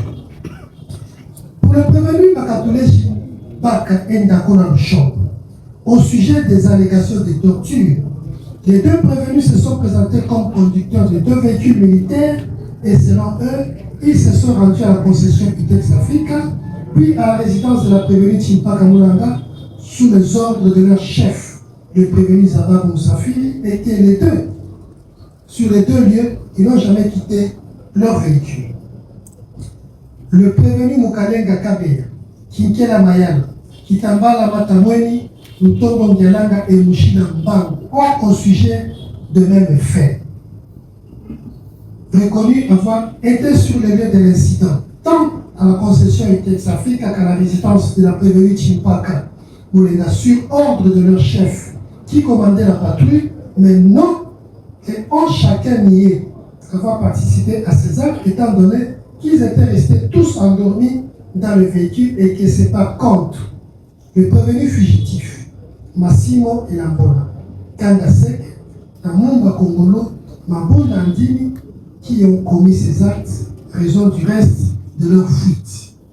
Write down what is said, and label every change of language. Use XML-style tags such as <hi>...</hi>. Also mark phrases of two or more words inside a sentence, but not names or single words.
<fr>Pour le prévenu Bakatoleji Baka Ndakona Chambre, au sujet des allégations de torture, les deux prévenus se sont présentés comme conducteurs de 2 véhicules militaires et selon eux, ils se sont rendus à la concession Itex Africa, puis à la résidence de la prévenue Chimpaka Moulanga sous les ordres de leur chef, le prévenu Zaba Moussafiri, et que les deux, sur les 2 lieux, ils n'ont jamais quitté leur véhicule. Le prévenu Mukalenga Kabeya, Kinkela Mayana, Kitambala Matamweni, Lutombo Ndialanga et Mushina Mbangu ont au sujet de même fait, reconnu avoir été sur les lieux de l'incident, tant à la concession Itex Africa qu'à la résidence de la prévenue Chimpaka Moulenga sur ordre de leur chef qui commandait la patrouille, mais non, et ont chacun nié avoir participé à ces actes étant donné qu'ils étaient restés tous endormis dans le véhicule et que c'est par contre le prévenu fugitif Massimo Elambona, Kandasek, Namumba Kongolo, Mabunda Andini qui ont commis ces actes, raison du reste de leur fuite.</fr>